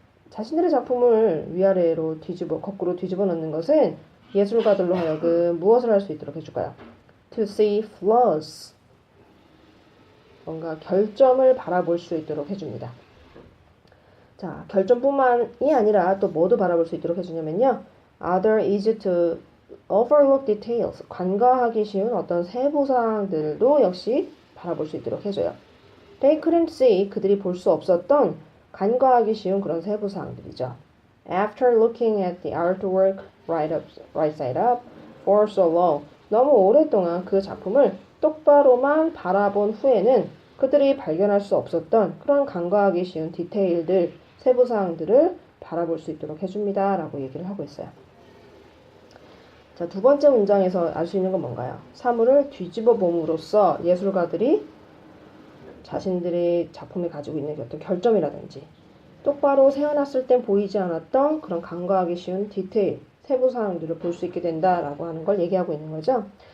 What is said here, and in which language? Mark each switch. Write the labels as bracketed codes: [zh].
[ko] 자신들의 작품을 위아래로 거꾸로 뒤집어 놓는 것은 예술가들로 하여금 무엇을 할 수 있도록 해줄까요? [en] To see flaws. [ko] 뭔가 결점을 바라볼 수 있도록 해줍니다. 자, 결점뿐만이 아니라 또 뭐도 바라볼 수 있도록 해주냐면요. [en] Other easy to overlook details. [ko] 간과하기 쉬운 어떤 세부사항들도 역시 바라볼 수 있도록 해줘요. [en] They couldn't see. [ko] 그들이 볼 수 없었던 간과하기 쉬운 그런 세부사항들이죠. [en] After looking at the artwork right side up for so long. [ko] 너무 오랫동안 그 작품을 똑바로만 바라본 후에는 그들이 발견할 수 없었던 그런 간과하기 쉬운 디테일들, 세부 사항들을 바라볼 수 있도록 해줍니다. 라고 얘기를 하고 있어요. 자, 두 번째 문장에서 알 수 있는 건 뭔가요? 사물을 뒤집어 봄으로써 예술가들이 자신들의 작품에 가지고 있는 어떤 결점이라든지 똑바로 세워놨을 땐 보이지 않았던 그런 간과하기 쉬운 디테일, 세부 사항들을 볼 수 있게 된다라고 하는 걸 얘기하고 있는 거죠.